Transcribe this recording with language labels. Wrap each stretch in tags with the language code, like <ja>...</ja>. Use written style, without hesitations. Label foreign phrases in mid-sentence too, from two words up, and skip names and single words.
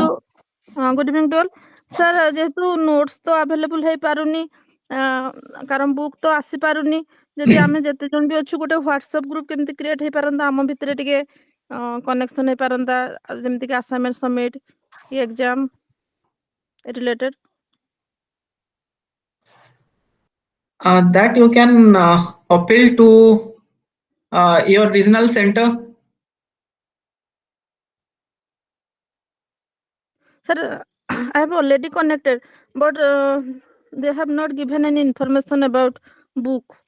<or>Namaskar.</or> <en>good evening to all.</en> <or>Sir, ଯେହେତୁ ନୋଟସ ତ ଆଭେଲେବଲ ହେଇପାରୁନି କାରଣ ବୁକ୍ ତ ଆସିପାରୁନି, ଯଦି ଆମେ ଯେତେ ଜଣ ବି ଅଛୁ ଗୋଟେ ହ୍ୱାଟ୍ସଆପ୍ ଗ୍ରୁପ୍ କେମିତି କ୍ରିଏଟ୍ ହେଇପାରନ୍ତା, ଆମ ଭିତରେ ଟିକେ କନେକ୍ସନ୍ ହେଇପାରନ୍ତା, ଯେମିତିକି</or> <en>assignment submit</en> <or>କି</or> <en>exam related. That you can appeal to your regional center. Sir, I have already connected, but they have not given any information about book.</en>